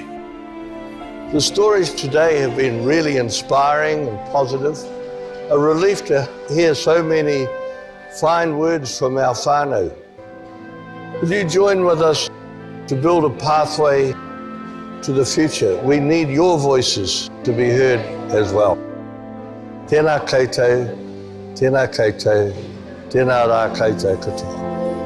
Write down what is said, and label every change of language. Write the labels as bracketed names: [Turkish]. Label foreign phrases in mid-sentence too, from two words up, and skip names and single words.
[English] The stories today have been really inspiring and positive. A relief to hear so many fine words from our whānau. Will you join with us to build a pathway to the future? We need your voices to be heard as well. [Māori] Tēnā koutou, tēnā koutou, tēnā rā koutou katoa.